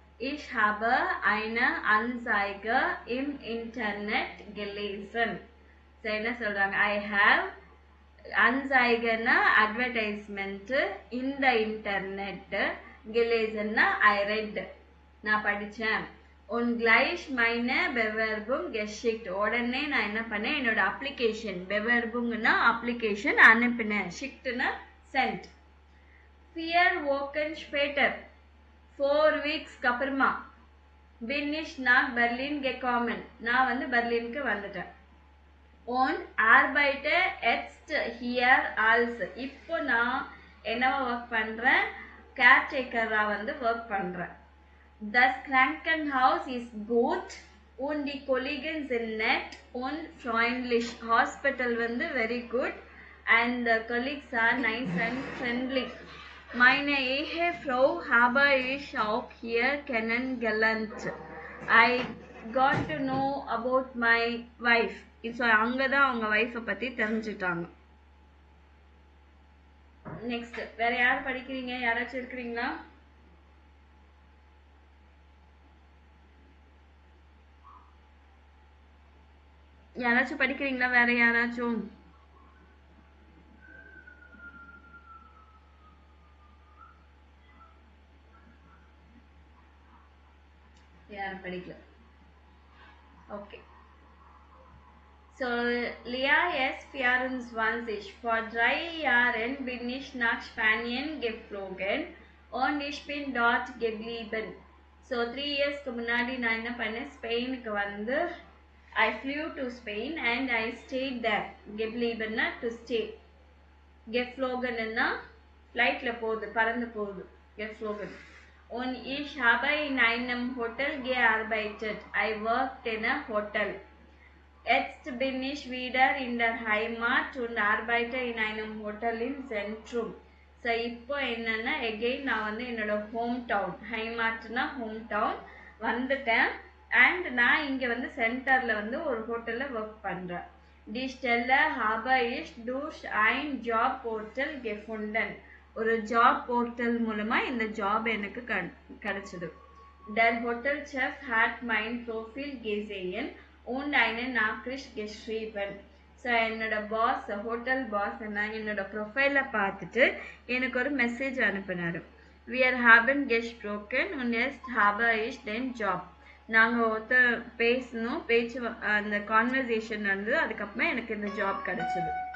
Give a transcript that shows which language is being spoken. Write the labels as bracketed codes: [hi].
[de] Ich habe eine Anzeige im Internet gelesen. [ta] சரி, என்ன சொல்றாங்க? [en] I have [ta] Anzeigeனா அட்வர்டைஸ்மெண்ட், இந்த இன்டர்நெட், gelesen [en] I read, [ta] நான் படிச்சேன். [de] und gleich meine Bewerbung geschickt. [ta] உடனே நான் என்ன பண்ணேன்? என்னோட அப்ளிகேஷன், Bewerbungனா அப்ளிகேஷன் அனுப்பினேன், schickட்னா sent. [de] 4 Wochen später, [en] 4 weeks [de] அப்புறமா, bin ich nach Berlin gekommen. [ta] நான் வந்து பெர்லினுக்கு வந்துட்டேன். [de] und arbeite jetzt hier als. [ta] இப்போ நான் என்னவா ஒர்க் பண்றேன்? கேர்டேக்கரா வந்து ஒர்க் பண்றேன். [de] Das Krankenhaus ist gut und die Kollegen sind nett und freundlich. [en] Hospital வந்து very good and the colleagues are nice and friendly. [de] Meine Ehefrau habe ich auch hier kennengelernt. [en] I got to know about my wife. [ta] So அங்கதான் அவங்க wifi பத்தி தெரிஞ்சுட்டாங்க. Next வேற யார் படிக்கிறீங்க? யாராச்சும் இருக்கிறீங்களா? யாராச்சும் படிக்கிறீங்களா? வேற யாராச்சும்? யாரும் படிக்கல. Okay. So, Lea S. 24. [de] Vor 3 Jahren bin ich nach Spanien geflogen und ich bin dort geblieben. [ta] So, 3 yearsக்கு முன்னாடி நான் என்ன பண்ணேன்? ஸ்பெயினுக்கு வந்து [en] I flew to Spain and I stayed there. Geblieben to stay. [ta] Geflogen flightல போகுது பறந்து போகுது. [de] Geflogen. Und ich habe in einem Hotel gearbeitet. [en] I worked in a hotel. [de] Jetzt bin ich wieder in der Heimat und arbeite in einem Hotel in Zentrum. [ta] So இப்போ என்னன்னா again நான் வந்து என்னோட home town, ஹைமாட்னா home town வந்துட்டேன். And நான் இங்கே வந்து சென்டரில் வந்து ஒரு ஹோட்டலில் ஒர்க் பண்ணுறேன். [de] Die Stelle habe ich durch ein Jobportal gefunden. [ta] ஒரு ஜாப் போர்ட்டல் மூலமாக இந்த ஜாப் எனக்கு கிடைச்சது. [de] Der Hotelchef hat mein Profil gesehen und eine Nachricht geschrieben. [ta] So என்னோட பாஸ், ஹோட்டல் பாஸ் என்னோட ப்ரொஃபைலை பார்த்துட்டு எனக்கு ஒரு மெசேஜ் அனுப்பினார். [de] Wir haben gesprochen und jetzt habe ich den Job. [ta] நாங்கள் ஒருத்தர் பேசணும், அந்த கான்வர்சேஷன் நடந்தது. அதுக்கப்புறமா எனக்கு இந்த ஜாப் கிடைச்சது.